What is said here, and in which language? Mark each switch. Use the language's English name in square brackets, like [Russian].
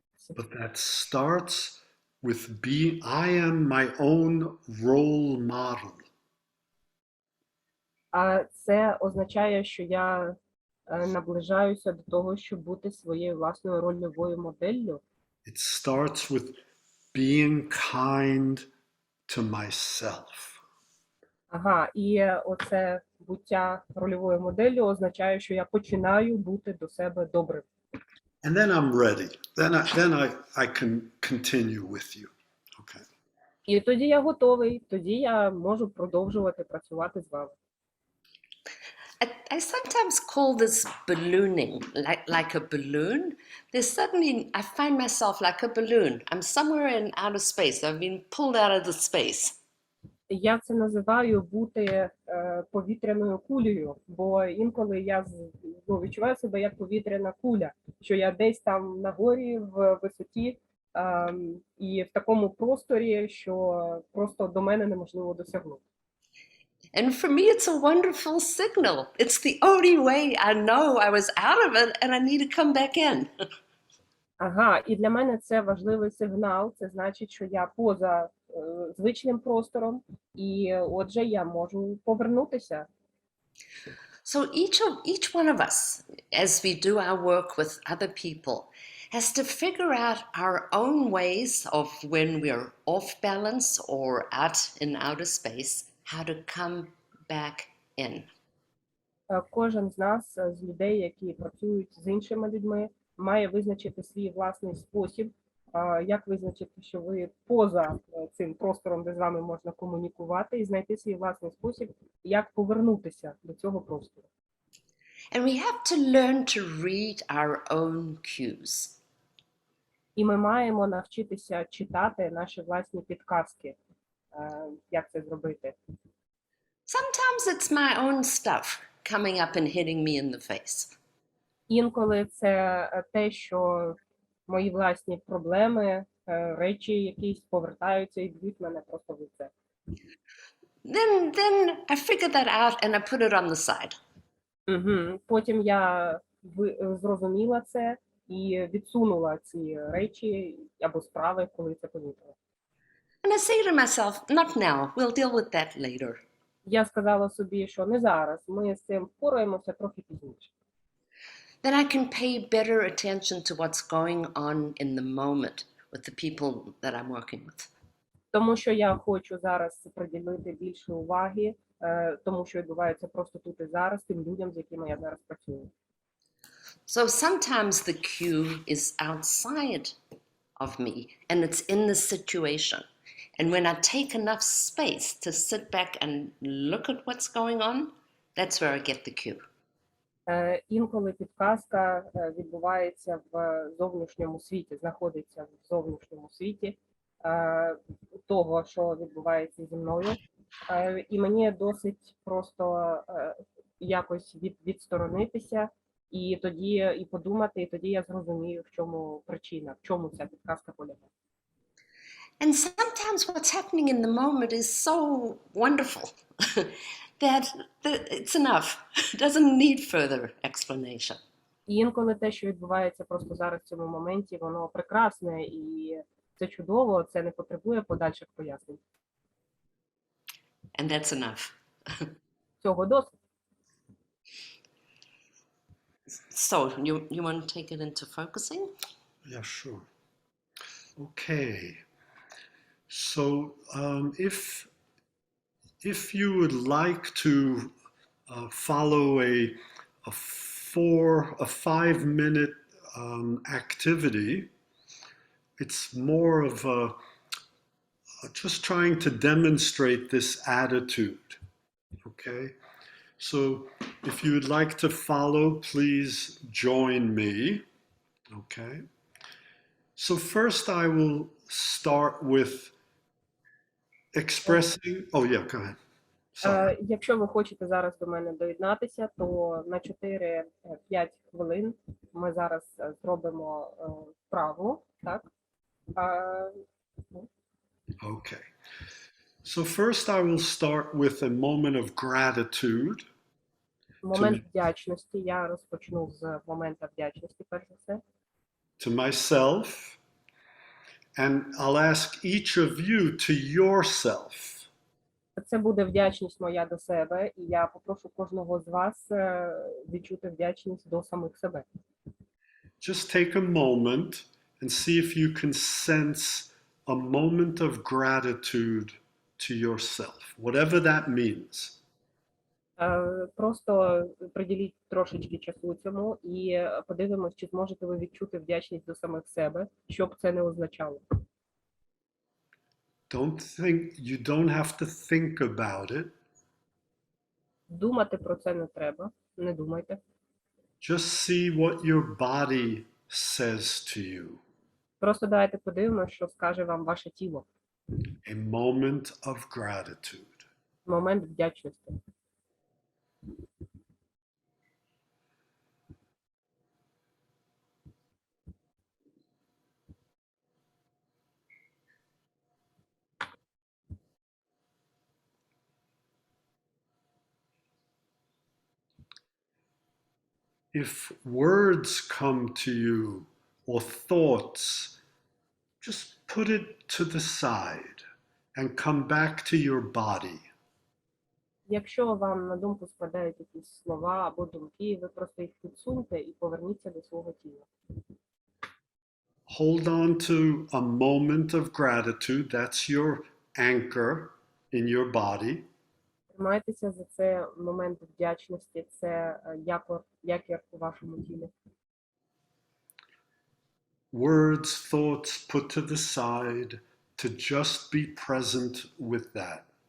[English] But that starts with I am my own role model. [Ukrainian] А це означає, що я наближаюся до того, щоб бути своєю власною рольовою моделлю. [English] It starts with being kind to myself. [Ukrainian] Ага, і оце буття рольовою моделлю означає, що я починаю бути до себе добрим. [English] And then I'm ready. Then I can continue with you. Okay. [Ukrainian] І тоді я готовий, тоді я можу продовжувати працювати з вами. [English] I sometimes call this ballooning, like a balloon. There's suddenly, I find myself like a balloon. I'm somewhere in outer space. I've been pulled out of the space. [Ukrainian] Я це називаю бути повітряною кулею, бо інколи я відчуваю себе як повітряна куля, що я десь там на горі в висоті і в такому просторі, що просто до мене неможливо досягнути. [English] And for me, it's a wonderful signal. It's the only way I know I was out of it and I need to come back in. [Ukrainian] Ага, і для мене це важливий сигнал, це значить, що я поза звичним простором, і отже, я можу повернутися. [English] So each one of us, as we do our work with other people, has to figure out our own ways of when we're off balance or out in outer space, how to come back in. [Ukrainian] Кожен з нас, з людей, які працюють з іншими людьми, має визначити свій власний спосіб, як визначити, що ви поза цим простором, де з вами можна комунікувати, і знайти свій власний спосіб, як повернутися до цього простору. [English] And we have to learn to read our own cues. [Ukrainian] І ми маємо навчитися читати наші власні підказки, як це зробити. [English] Sometimes it's my own stuff coming up and hitting me in the face. [Ukrainian] Інколи це те, що мої власні проблеми, речі якісь повертаються і б'ють мене просто в лице. [English] Then I figure that out and I put it on the side. [Ukrainian] Потім я зрозуміла це і відсунула ці речі або справи, коли це помітила. [English] And I say to myself, not now, we'll deal with that later. [Ukrainian] Я сказала собі, що не зараз, ми з цим впораємося трохи пізніше. [English] Then I can pay better attention to what's going on in the moment with the people that I'm working with. [Ukrainian] Тому що я хочу зараз приділити більше уваги, тому що відбувається просто тут і зараз, тим людям, з якими я зараз працюю. [English] So sometimes the cue is outside of me and it's in the situation. And when I take enough space to sit back and look at what's going on, that's where I get the cue. [Ukrainian] Інколи підказка відбувається в зовнішньому світі, знаходиться в зовнішньому світі того, що відбувається зі мною. І мені досить просто якось відсторонитися, і тоді і подумати, і тоді я зрозумію, в чому причина, в чому ця підказка полягає. [English] And sometimes what's happening in the moment is so wonderful that it's enough. It doesn't need further explanation. [Ukrainian] І інколи те, що відбувається просто зараз в цьому моменті, воно прекрасне і це чудово, це не потребує подальших пояснень. [English] And that's enough. [Ukrainian] Цього досить. [English] So you want to take it into focusing? Yeah, sure. Okay. So if you would like to follow a 5-minute activity, it's more of just trying to demonstrate this attitude. Okay. So if you would like to follow, please join me. Okay. So first I will start with expressing, oh yeah, go ahead. Sorry. [Ukrainian] Якщо ви хочете зараз до мене доєднатися, то на 4-5 хвилин ми зараз зробимо вправу, так? [English] Okay. So first I will start with a moment of gratitude. [Ukrainian] Момент вдячності. Я розпочну з моменту вдячності, перш за все. [English] To myself, and I'll ask each of you to yourself. [Ukrainian] Це буде вдячність моя до себе, і я попрошу кожного з вас відчути вдячність до самих себе. [English] Just take a moment and see if you can sense a moment of gratitude to yourself, whatever that means. [Ukrainian] Просто приділіть трошечки часу цьому і подивимось, чи зможете ви відчути вдячність до самих себе, що б це не означало. [English] You don't have to think about it. [Ukrainian] Думати про це не треба, не думайте. [English] Just see what your body says to you. [Ukrainian] Просто давайте подивимося, що скаже вам ваше тіло. [English] A moment of gratitude. [Ukrainian] Момент вдячності. [English] If words come to you or thoughts, just put it to the side and come back to your body. [Ukrainian] Якщо вам на думку спадають якісь слова або думки, ви просто їх підсуньте і поверніться до свого тіла. [English] Hold on to a moment of gratitude. That's your anchor in your body. [Ukrainian] Тримайтеся за це момент вдячності, це якір у вашому тілі. [English] Words, thoughts put to the side to just be present with that.